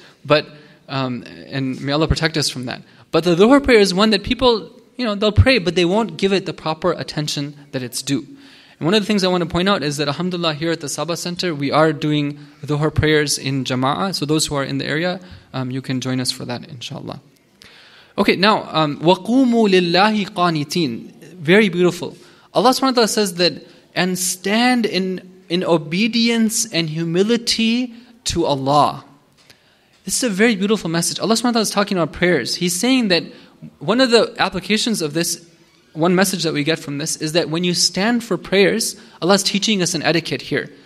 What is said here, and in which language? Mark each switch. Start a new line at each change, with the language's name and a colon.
English: But and may Allah protect us from that. But the Dhuhr prayer is one that people, they'll pray, but they won't give it the proper attention that it's due. And one of the things I want to point out is that, alhamdulillah, here at the Saba Center, we are doing Dhuhr prayers in Jama'ah. So those who are in the area, you can join us for that, inshallah. Okay, now,
Arabic: وَقُومُوا لِلَّهِ قَانِتِينَ.
English: Very beautiful. Allah subhanahu wa ta'ala says that, and stand in obedience and humility to Allah. This is a very beautiful message. Allah subhanahu wa ta'ala is talking about prayers. He's saying that one of the applications of this, one message that we get from this, is that when you stand for prayers, Allah is teaching us an etiquette here.